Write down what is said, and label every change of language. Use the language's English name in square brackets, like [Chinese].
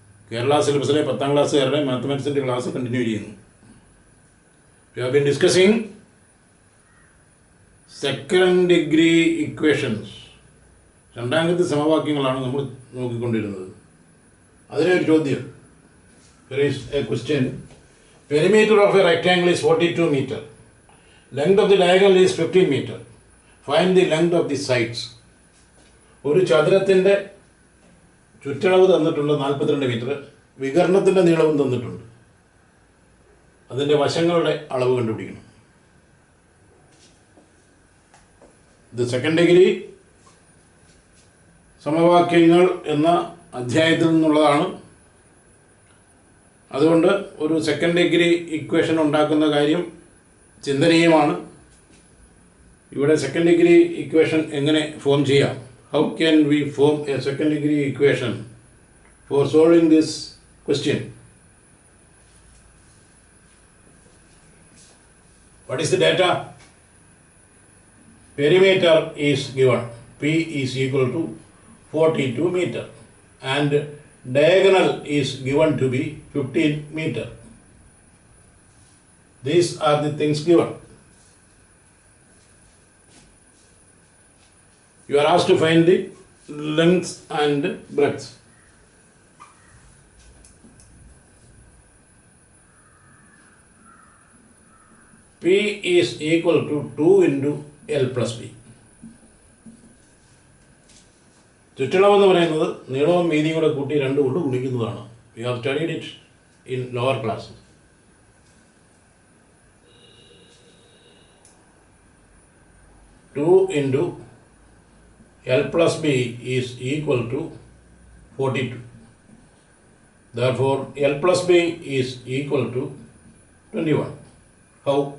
[Malayalam] Kerala syllabus le 10th class കാരുടെ മാത്തമാറ്റിക്സിൻ്റെ class continue ചെയ്യുന്നു. [English] We have been discussing second degree equations. [Malayalam] രണ്ടാമത്തെ സമവാക്യങ്ങളാണ് നമ്മൾ നോക്കിക്കൊണ്ടിരുന്നത്. അതിലൊരു ചോദ്യം. [English] There is a question. Perimeter of a rectangle is 42 meter. Length of the diagonal is 15 meter. Find the length of the sides. [Malayalam] ഒരു ചതുരത്തിൻ്റെ ചുറ്റളവ് തന്നിട്ടുണ്ട് 42 metre, വികർണത്തിൻ്റെ നീളവും തന്നിട്ടുണ്ട്. അതിൻ്റെ വശങ്ങളുടെ അളവ് കണ്ടുപിടിക്കണം. ഇത് സെക്കൻഡ് ഡിഗ്രി സമവാക്യങ്ങൾ എന്ന അധ്യായത്തിൽ നിന്നുള്ളതാണ്. അതുകൊണ്ട് ഒരു സെക്കൻഡ് ഡിഗ്രി ഇക്വേഷൻ ഉണ്ടാക്കുന്ന കാര്യം ചിന്തനീയമാണ്. ഇവിടെ സെക്കൻഡ് ഡിഗ്രി ഇക്വേഷൻ എങ്ങനെ ഫോം ചെയ്യാം? [English] How can we form a second degree equation for solving this question? What is the data? Perimeter is given. P is equal to 42 meter and diagonal is given to be 15 meter. These are the things given. You are asked to find the length and breadth. P is equal to 2 into L plus B. [Malayalam] ചുറ്റളവ് എന്ന് പറയുന്നത് നീളവും വീതിയും കൂടെ കൂട്ടി 2 കൊണ്ട് ഗുണിക്കുന്നതാണ്. [English] We have studied it in lower classes. Two into L plus B is equal to 42. Therefore, L plus B is equal to 21. How?